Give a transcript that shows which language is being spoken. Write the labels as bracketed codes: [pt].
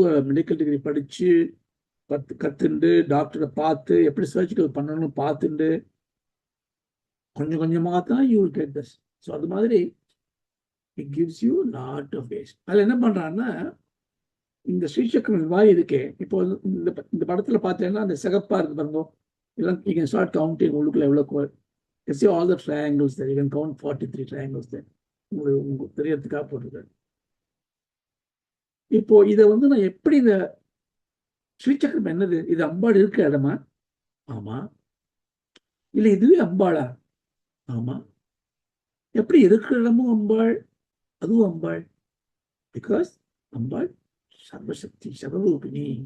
[ta] Medical degree படிச்சு கத்துண்டு டாக்டரை பார்த்து எப்படி சர்ஜிக்கல் பண்ணணும்னு பார்த்துண்டு கொஞ்சம் கொஞ்சமாக தான் [en] You will get this. So [ta] அது மாதிரி [en] It gives you lot of ways. [ta] அதில் என்ன பண்ணுறான்னா, இந்த ஸ்ரீசக்கரம் மாதிரி இருக்கே, இப்போ இந்த படத்தில் பார்த்தீங்கன்னா அந்த சிகப்பா இருக்கு பாருங்க, எல்லாம் [en] You can start counting. [ta] உள்ளுக்குள்ள எவ்வளோ [en] see all the triangles there. You can count 43 triangles there. [ta] உங்களுக்கு தெரியறதுக்காக போட்டிருக்காரு. இப்போ இதை வந்து நான் எப்படி, இந்த ஸ்ரீசக்கரம் என்னது, இது அம்பாள் இருக்க இடமா? ஆமா. இல்லை இதுவே அம்பாளா? ஆமா. எப்படி இருக்கிற இடமும் அம்பாள், அதுவும் அம்பாள். பிகாஸ் அம்பாள் சர்வசக்தி, சர்வரூபிணி.